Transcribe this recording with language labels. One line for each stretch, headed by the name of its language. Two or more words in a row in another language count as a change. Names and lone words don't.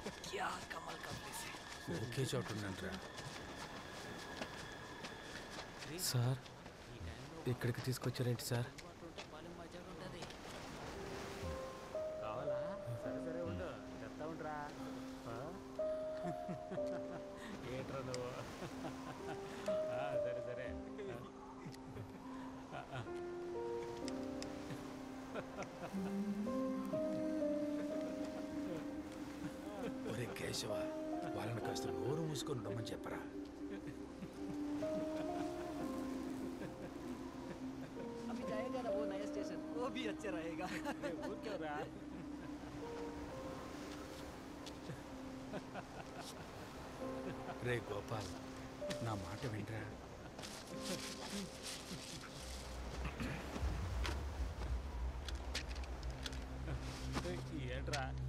Hindi: क्या कमाल का प्लेस है.
Telugu: ఒకే చోట ఉండండిరా. సార్ ఇక్కడికి తీసుకొచ్చారేంటి సార్? కావాలా సరే సరే ఉండు చెప్తా ఉంటారా ఏంట్రా నువ్వు సరే సరే ఒరే కేశవ, వాళ్ళని కాస్త నోరు మూసుకొని ఉండమని చెప్పరా.
Hindi: अभी जाएगा ना वो नया स्टेशन, वो भी अच्छा रहेगा.
Telugu: ఊరికేవరా రే గోపాల్, నా మాట వినరా. ఏంట్రా